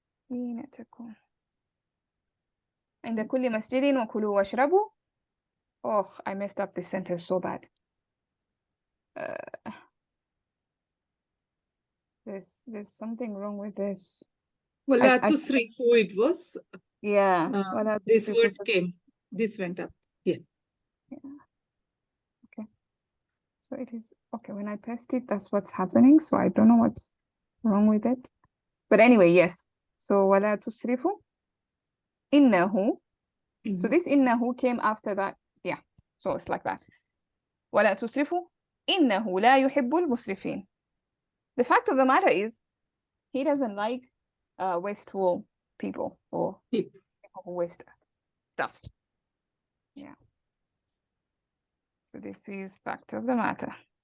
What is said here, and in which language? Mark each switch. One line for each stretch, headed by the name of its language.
Arabic: زينتكم عند كل مسجد وكلوا واشربوا.
English: Oh, I messed up this sentence so bad. There's something wrong with this.
Arabic: Wala tusrifu
English: it was. Yeah. This word came. This went up. Yeah. Okay. So it is okay when I paste it. That's what's happening. So I don't know what's wrong with it. But anyway, yes. So
Arabic: wala tusrifu. Innahu.
English: So this
Arabic: innahu
English: came after that. Yeah. So it's like that.
Arabic: ولا تسرفوا إنه لا يحب المسرفين.
English: The fact of the matter is, he doesn't like wasteful people or people who waste stuff. Yeah. So this is fact of the matter.